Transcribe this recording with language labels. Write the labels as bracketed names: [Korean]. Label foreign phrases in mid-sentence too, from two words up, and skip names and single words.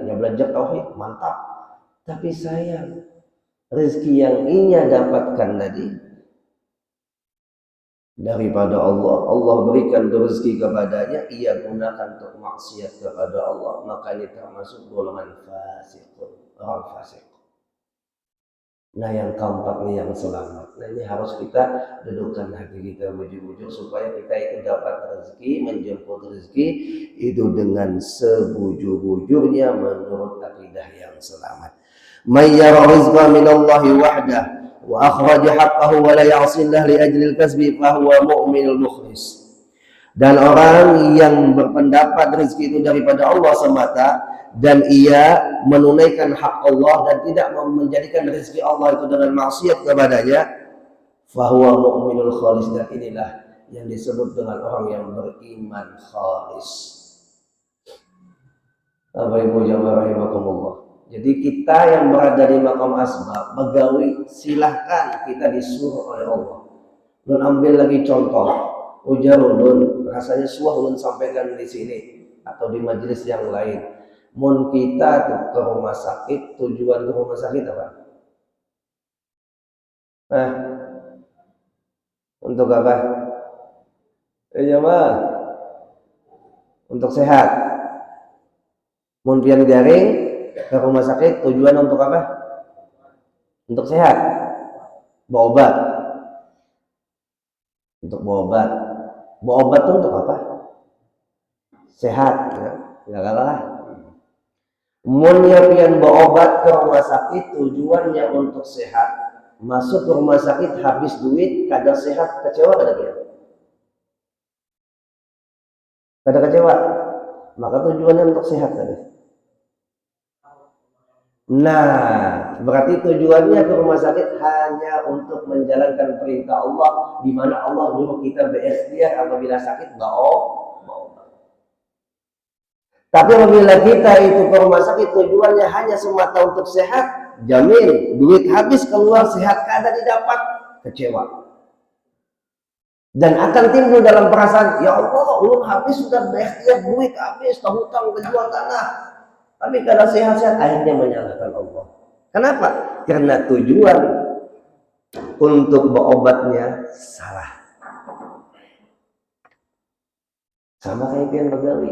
[Indonesian] Ya belajar tauhid, mantap. Tapi sayang, rezeki yang ia dapatkan tadi daripada Allah, Allah berikan rezeki kepadanya, ia gunakan untuk maksiat kepada Allah, maka ini termasuk golongan fasiqun, orang fasik. Nah yang keempat ini yang selamat. Nah ini harus kita dudukkan hati kita bujur-bujur supaya kita itu dapat rezeki, menjemput rezeki itu dengan sebujur-bujurnya menurut akidah yang selamat. [Arabic] من يرى الرزق من الله وحده وأخرج حقه ولا يعصي الله لأجل الكسب فهو مؤمن مخلص. [Indonesian] Dan orang yang berpendapat rezeki itu daripada Allah semata dan ia menunaikan hak Allah dan tidak menjadikan rezeki Allah itu dengan maksiat kepadanya, [Arabic] فهو مؤمن خالص, [Indonesian] dan inilah yang disebut dengan orang yang beriman khalis. Bapak Ibu jamaah rahimakumullah. Jadi kita yang berada di maqam asbab, begawi, silahkan kita disuruh oleh Allah. [Banjar] Nun ambil lagi contoh, ujar ulun, rasanya suah ulun sampaikan di sini atau di majelis yang lain. Mun kita ke rumah sakit, tujuan ke rumah sakit apa? [Indonesian] Untuk apa? Jamaah, untuk sehat. [Banjar] Mun pian garing ke rumah sakit, tujuan untuk apa? [Indonesian] Untuk sehat. Berobat. Untuk berobat. Berobat itu untuk apa? Sehat, ya. Enggak kalah. [Banjar] Mun pian berobat ke rumah sakit tujuannya untuk sehat. Masuk ke rumah sakit habis duit, kada sehat, kecewa kada dia? Kada kecewa. [Indonesian] Maka tujuannya untuk sehat tadi. Nah, berarti tujuannya ke rumah sakit hanya untuk menjalankan perintah Allah, di mana Allah nyuruh kita berikhtiar apabila sakit berobat. Tapi apabila kita itu ke rumah sakit tujuannya hanya semata untuk sehat, jamin duit habis keluar sehat kada didapat, kecewa. Dan akan timbul dalam perasaan, [Arabic] يا الله, [Banjar] ulun habis sudah berikhtiar, duit habis, hutang kejual tanah. [Indonesian] Tapi kalau sehat-sehat akhirnya menyalahkan Allah. Kenapa? Karena tujuan untuk berobatnya salah. [Banjar] Sama kayak pian begawi.